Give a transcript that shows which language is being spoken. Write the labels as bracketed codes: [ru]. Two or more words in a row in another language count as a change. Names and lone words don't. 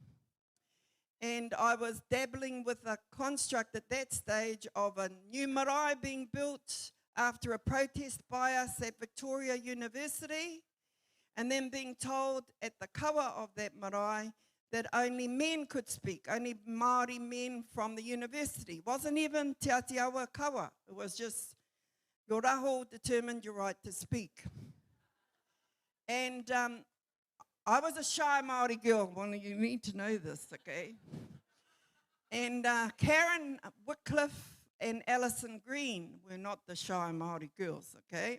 [en] And I was dabbling with a construct at that stage of a new marae being built after a protest by us at Victoria University, and then being told at the kawa of that marae that only men could speak, only Māori men from the university. It wasn't even te Atiawa kawa, it was just your raho determined your right to speak. And I was a shy Māori girl, well, you need to know this, okay? And Karen Wycliffe and Alison Green were not the shy Māori girls, okay?